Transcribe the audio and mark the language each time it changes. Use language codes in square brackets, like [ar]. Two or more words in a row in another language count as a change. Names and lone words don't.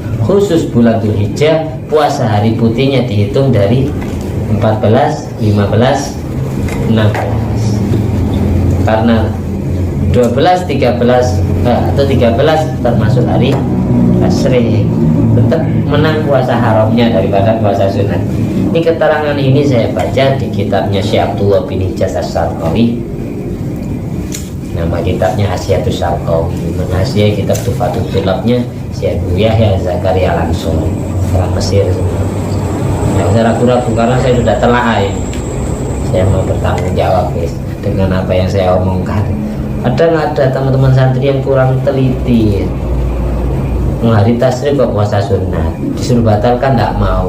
[id] Khusus bulan Dzulhijjah puasa hari putihnya dihitung dari 14, 15, 16. Karena 12, 13 atau 13 termasuk hari tasyrik, tetap menang puasa haramnya daripada puasa sunat. Ini keterangan ini saya baca di kitabnya Syekh Abdullah bin Ijaz As-Sarqawi. Nama kitabnya Hasyiatus Sarqawi. Menhasiah kitab Tufatul Tulabnya Syekh Yahya Zakaria Al-Ansori, orang Mesir semua. Nah, saya ragu-ragu karena saya sudah telaah ini. Saya mau bertanggung jawab dengan apa yang saya omongkan. Ada teman-teman santri yang kurang teliti. Hari tasyrik kok puasa sunat, disuruh batalkan tidak mau.